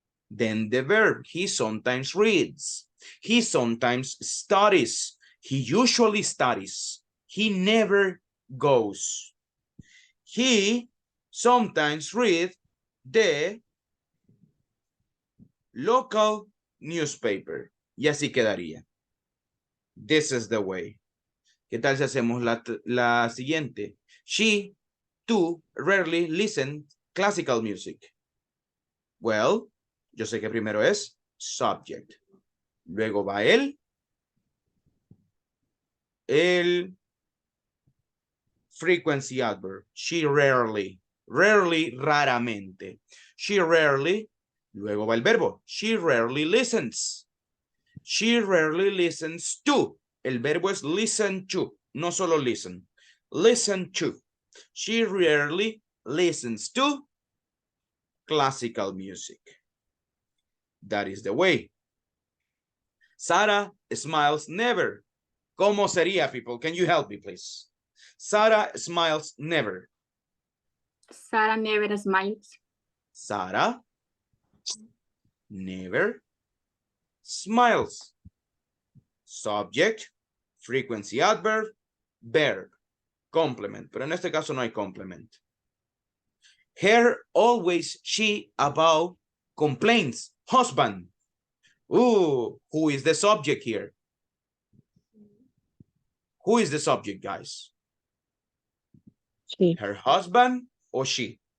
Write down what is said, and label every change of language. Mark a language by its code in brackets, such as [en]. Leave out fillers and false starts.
[en] Then the verb. He sometimes reads. He sometimes studies. He usually studies. He never goes. He sometimes reads the local newspaper. [es] Y así quedaría. [en] This is the way. [es] ¿Qué tal si hacemos la siguiente? [en] She, too, rarely listen classical music. [es] Well, yo sé que primero es subject. Luego va el frequency adverb. [en] She rarely, raramente. She rarely, [es] luego va el verbo. [en] She rarely listens. She rarely listens to. [es] El verbo es [en] listen to, [es] no solo [en] listen. Listen to. She rarely listens to classical music. That is the way. Sarah smiles never. [es] ¿Cómo sería, [en] people? Can you help me, please? Sarah smiles never. Sarah never smiles. Sarah never smiles. Subject, frequency adverb, verb. [es] complement, pero en este caso no hay complement. [en] Her, always, she, about, complaints, husband. Ooh, who is the subject here? Who is the subject, guys? She. Her husband or she?